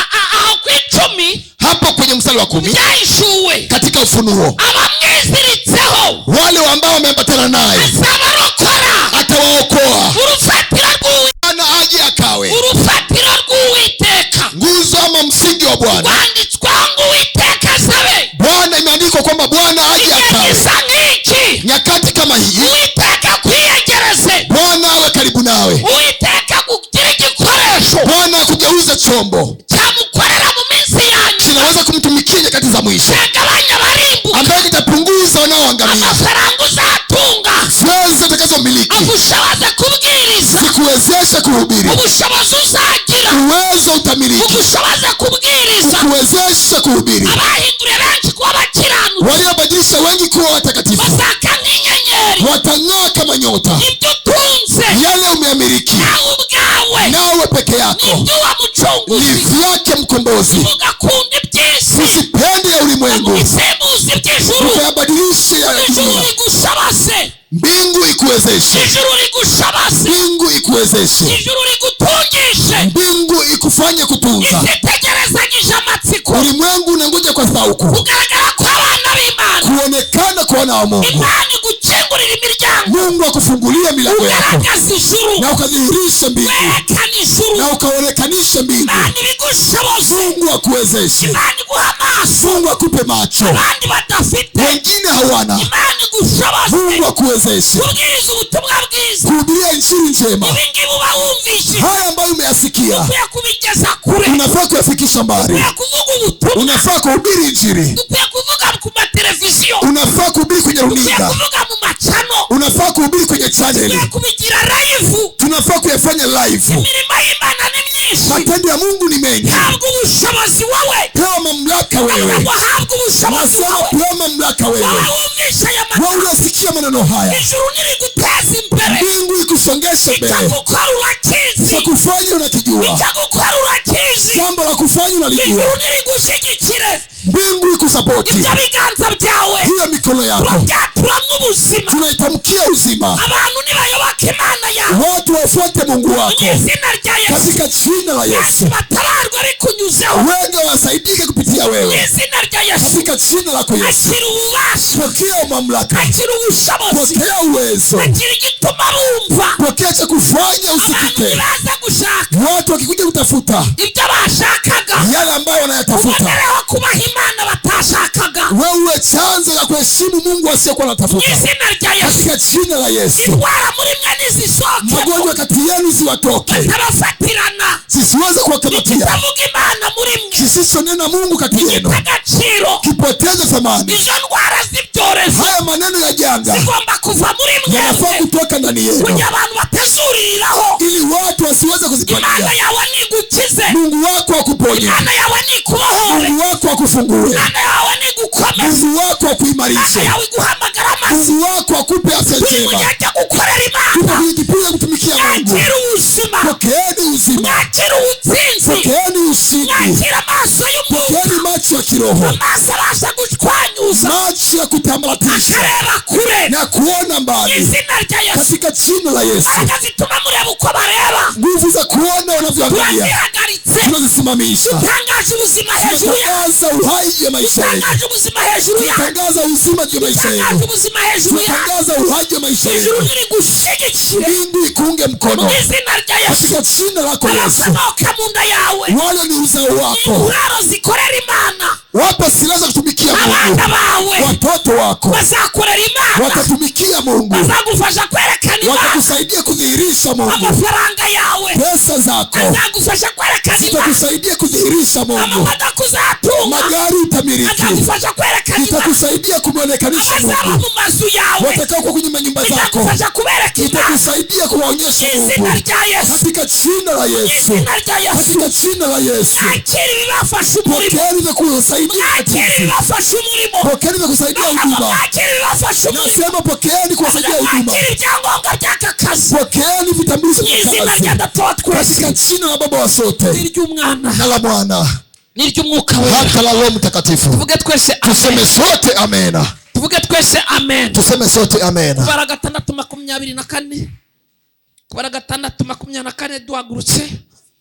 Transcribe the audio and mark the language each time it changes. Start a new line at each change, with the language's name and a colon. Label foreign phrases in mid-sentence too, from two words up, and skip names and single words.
Swahili: Hapo kwenye mstari wa 10
Kinyarwanda: byahishuwe
Swahili: katika Ufunuo,
Kinyarwanda: abamwiziritseho
Swahili: wale ambao wameambatana naye
Kinyarwanda: azabarokora,
Swahili: atawaokoa.
Kinyarwanda: urufatiro
Swahili: Bwana aje akawe
Kinyarwanda: urufatiro rw'Uwiteka,
Swahili: nguzo ama msingi wa Bwana.
Kinyarwanda: rwanditswe ngo Uwiteka asabe.
Swahili: Bwana, imeandikwa kwamba Bwana aje akawe.
Kinyarwanda: Gisa nk'iki
Swahili: Nyakati kama hii
Kinyarwanda: Uwiteka kwiyegereze,
Swahili: Bwana awe karibu nawe.
Kinyarwanda: Uwiteka kugira igikoresho
Swahili: Bwana akugeuze chombo
Kinyarwanda: cyamukorera mu minsi yanyu,
Swahili: kinaweza kumtumikia nyakati za mwisho,
Kinyarwanda: cyagabanya abarimbuka,
Swahili: ambaye kitapunguza wanaoangamia,
Kinyarwanda: amafaranga uzatunga,
Swahili: fedha utakazomiliki,
Kinyarwanda: agushoboze kubwiriza,
Swahili: zikuwezeshe kuhubiri,
Kinyarwanda: ubushobozi uzagira,
Swahili: uwezo utamiliki,
Kinyarwanda: ugushoboze kubwiriza,
Swahili: kuwezeshe kuhubiri.
Kinyarwanda: abahindure benshi kuba bakiranutsi,
Swahili: Waliobadilisha wengi kuwa watakatifu
Kinyarwanda: bazaka nk'inyenyeri,
Swahili: watang'aa kama nyota.
Kinyarwanda: ibyo utunze
Swahili: Yale umeamiliki
Kinyarwanda: nawe ubwawe
Swahili: nawe peke yako
Kinyarwanda: nibyo wamucunguzi,
Swahili: ni vyake mkombozi.
Kinyarwanda: ugakunda iby'isi,
Swahili: Usipende ya ulimwengu,
Kinyarwanda: ubisimbuze iby'ijuru,
Swahili: ukayabadilishe ya
Kinyarwanda: ijuru
Swahili: dunia.
Kinyarwanda: rigushobose,
Swahili: Mbingu ikuwezeshe,
Kinyarwanda: ijuru rigushobose,
Swahili: mbingu ikuwezeshe,
Kinyarwanda: ijuru rigutungishe,
Swahili: mbingu ikufanye kutunza.
Kinyarwanda: isitegerezanyije amatsiko,
Swahili: Ulimwengu unangoja kwa shauku
Kinyarwanda: kugaragara kw'abana b'Imana,
Swahili: kuonekana kwa wana wa Mungu.
Kinyarwanda: Imana igukingurira imiryango,
Swahili: Mungu akufungulie milango yako
Kinyarwanda: ugaragaza ijuru,
Swahili: na ukadhihirishe mbingu
Kinyarwanda: werekana ijuru,
Swahili: na ukaonekanishe mbingu.
Kinyarwanda: Imana ibigushoboze,
Swahili: Mungu akuwezeshe,
Kinyarwanda: Imana iguha amaso
Swahili: Mungu akupe macho,
Kinyarwanda: abandi badafite,
Swahili: wengine hawana.
Kinyarwanda: Imana igushoboze
Swahili: Mungu akuwezeshe
Kinyarwanda: kubwiriza ubutumwa bwiza.
Swahili: kuhubiria injili njema.
Kinyarwanda: Ibi ngibi uba wumvise,
Swahili: Haya ambayo umeyasikia
Kinyarwanda: ukwiye kubigeza kure,
Swahili: unafaa kuyafikisha mbali,
Kinyarwanda: ukwiye kuvuga ubutumwa,
Swahili: unafaa kuhubiri injili,
Kinyarwanda: ukwiye kuvuga ku mateleviziyo,
Swahili: unafaa kuhubiri kwenye
Kinyarwanda: ukwiye
Swahili: runinga,
Kinyarwanda: kuvuga mu macano,
Swahili: unafaa kuhubiri kwenye chaneli,
Kinyarwanda: ukwiye kubigira live.
Swahili: tunafaa kuyafanya live.
Kinyarwanda: Imirimo y'Imana ni myinshi,
Swahili: Matendo ya Mungu ni mengi.
Kinyarwanda: habwa ubushobozi wowe,
Swahili: Pewa mamlaka wewe,
Kinyarwanda: habwa ubushobozi
Swahili: nasema
Kinyarwanda: wowe,
Swahili: pewa mamlaka wewe.
Kinyarwanda: wowe wumvisha aya
Swahili: Wewe
Kinyarwanda: magambo,
Swahili: unasikia maneno haya,
Kinyarwanda: ijuru niriguteza imbere,
Swahili: mbingu ikusongeshe mbele,
Kinyarwanda: icyagukora urakizi,
Swahili: cha kufanya unakijua,
Kinyarwanda: icyagukora urakizi,
Swahili: jambo la kufanya unalijua,
Kinyarwanda: ijuru nirigushyigikire,
Swahili: mbingu ikusapoti.
Kinyarwanda: ibyo biganza byawe
Swahili: Hiyo mikono yako
Kinyarwanda: turabyaturamo ubuzima,
Swahili: tunaitamkia uzima.
Kinyarwanda: abantu nibayoboka Imana yawe
Swahili: Watu wafuate Mungu
Kinyarwanda: mu
Swahili: wako
Kinyarwanda: izina rya Yesu,
Swahili: katika jina la Yesu.
Kinyarwanda: batabarwa bikunyuzeho
Swahili: Wengi wasaidike kupitia
Kinyarwanda: mu
Swahili: wewe
Kinyarwanda: izina rya Yesu,
Swahili: katika jina lako Yesu.
Kinyarwanda: akira ububasha,
Swahili: Pokea mamlaka,
Kinyarwanda: akira ubushobozi,
Swahili: pokea uwezo,
Kinyarwanda: akira igituma bumva,
Swahili: pokea cha kufanya
Kinyarwanda: abantu
Swahili: usikike.
Kinyarwanda: nibaza gushaka
Swahili: Watu wakikuja kutafuta
Kinyarwanda: ibyo bashakaga,
Swahili: yale ambayo wanayatafuta,
Kinyarwanda: ubonereho kubaha Imana batashakaga,
Swahili: wewe chanzo ya kuheshimu Mungu asiyekuwa
Kinyarwanda: mu
Swahili: anatafuta
Kinyarwanda: izina rya Yesu,
Swahili: katika jina la Yesu.
Kinyarwanda: indwara muri mwe nizisoke,
Swahili: Magonjwa kati yenu ziwatoke,
Kinyarwanda: batabafatirana,
Swahili: zisiweze kuwakamatia.
Kinyarwanda: ikitavuga Imana muri mwe
Swahili: Kisisonena Mungu kati yenu
Kinyarwanda: gifite agaciro,
Swahili: kipoteze thamani.
Kinyarwanda: izo ndwara z'ibyorezo
Swahili: Haya maneno ya janga
Kinyarwanda: zigomba kuva muri
Swahili: yanafaa
Kinyarwanda: mwebwe,
Swahili: kutoka ndani yenu
Kinyarwanda: kugira abantu batazuriraho.
Swahili: ili watu wasiweze
Kinyarwanda: Imana
Swahili: kuzipangia.
Kinyarwanda: yawe nigukize,
Swahili: Mungu wako akuponye,
Kinyarwanda: Imana yawe nikubohore,
Swahili: Mungu wako akufungue,
Kinyarwanda: Imana yawe nigukomeze,
Swahili: Mungu wako
Kinyarwanda: Imana
Swahili: akuimarishe,
Kinyarwanda: yawe iguhamagara amazi,
Swahili: Mungu wako akupe afya
Kinyarwanda: buri
Swahili: njema.
Kinyarwanda: munyajya gukorera Imana,
Swahili: Ukijipiga kutumikia Mungu,
Kinyarwanda: mwakira ubuzima,
Swahili: pokeeni uzima,
Kinyarwanda: mwakira ubutsinzi,
Swahili: pokeeni ushindi,
Kinyarwanda: mwakira amaso y'umwuka,
Swahili: pokeeni macho ya kiroho,
Kinyarwanda: amaso abasha gushwanyuza,
Swahili: macho ya kutambaratisha
Kinyarwanda: akareba kure,
Swahili: na kuona
Kinyarwanda: mu
Swahili: mbali
Kinyarwanda: izina rya Yesu,
Swahili: katika jina la Yesu.
Kinyarwanda: mbaraga zituma mureba uko bareba,
Swahili: Nguvu za kuona wanavyoangalia
Kinyarwanda: turazihagaritse,
Swahili: tunazisimamisha.
Kinyarwanda: dutangaje ubuzima hejuru yawe,
Swahili: Tunatangaza uhai juu ya maisha yetu,
Kinyarwanda: dutangaje ubuzima hejuru yawe,
Swahili: tunatangaza uzima juu ya maisha
Kinyarwanda: dutangaje
Swahili: yetu,
Kinyarwanda: ubuzima hejuru yawe,
Swahili: tunatangaza uhai juu ya maisha
Kinyarwanda: ijuru
Swahili: yetu.
Kinyarwanda: nirigushyigikire,
Swahili: Mbingu ikunge
Kinyarwanda: mu
Swahili: mkono
Kinyarwanda: izina rya Yesu,
Swahili: katika jina lako Yesu.
Kinyarwanda: abakomoka mu nda yawe,
Swahili: Wale ni uzao wako,
Kinyarwanda: intwaro zikorera Imana,
Swahili: wapa silaha za kutumikia
Kinyarwanda: abana
Swahili: Mungu.
Kinyarwanda: bawe
Swahili: Watoto wako
Kinyarwanda: bazakorera Imana,
Swahili: watatumikia Mungu,
Kinyarwanda: bazagufasha kwerekana Imana,
Swahili: watakusaidia kudhihirisha Mungu.
Kinyarwanda: amafaranga yawe
Swahili: Pesa zako
Kinyarwanda: azagufasha kwerekana Imana,
Swahili: zitakusaidia kudhihirisha Mungu.
Kinyarwanda: amamodoka uzatunga
Swahili: Magari utamiliki
Kinyarwanda: azagufasha kwerekana Imana,
Swahili: itakusaidia kumwonekanisha
Kinyarwanda: abazaba
Swahili: Mungu.
Kinyarwanda: mu mazu yawe
Swahili: Watakao kwa kwenye manyumba zako
Kinyarwanda: bizagufasha kubereka Imana,
Swahili: itakusaidia kuwaonyesha
Kinyarwanda: mu izina
Swahili: Mungu
Kinyarwanda: rya Yesu,
Swahili: katika jina la
Kinyarwanda: mu
Swahili: Yesu,
Kinyarwanda: izina rya Yesu,
Swahili: katika jina la Yesu.
Kinyarwanda: mwakira ibibafasha umurimo,
Swahili: Pokeeni vya kusaidia
Kinyarwanda: mwakira
Swahili: kazi,
Kinyarwanda: ibibafasha umurimo,
Swahili: pokeeni vya kusaidia huduma.
Kinyarwanda: mwakira ibibafasha umurimo,
Swahili: Nasema pokeeni kuwasaidia huduma,
Kinyarwanda: mwakira ibyangombwa by'aka kazi,
Swahili: pokeeni vitambulisho
Kinyarwanda: mu
Swahili: vya
Kinyarwanda: izina
Swahili: kazi
Kinyarwanda: rya Data wa twese,
Swahili: katika jina la Baba wa sote
Kinyarwanda: n'iry'Umwana
Swahili: na la Mwana
Kinyarwanda: n'iry'Umwuka wera.
Swahili: hata la Roho Mtakatifu.
Kinyarwanda: Tuvuge twese
Swahili: Tuseme
Kinyarwanda: amen,
Swahili: sote amena,
Kinyarwanda: tuvuge twese amen.
Swahili: tuseme sote amena.
Kinyarwanda: Kubara 6:24, kubara 6:24 duhagurutse